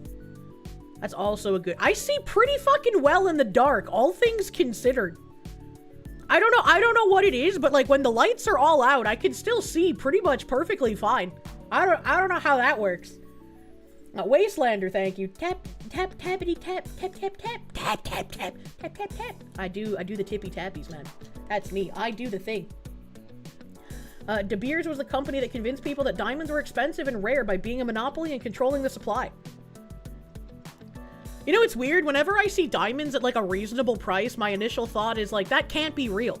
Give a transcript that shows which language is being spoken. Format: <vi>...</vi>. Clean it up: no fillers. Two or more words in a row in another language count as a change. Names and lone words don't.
<en>That's also a good... I see pretty fucking well in the dark, all things considered. I don't know what it is, but like when the lights are all out, I can still see pretty much perfectly fine. I don't know how that works. Wastelander, thank you. Tap, tap, tappity, tap, tap, tap, tap, tap, tap, tap, tap, tap, tap. I do the tippy tappies, man. That's me. I do the thing. De Beers was the company that convinced people that diamonds were expensive and rare by being a monopoly and controlling the supply. You know, it's weird. Whenever I see diamonds at like a reasonable price, my initial thought is like, that can't be real.</en>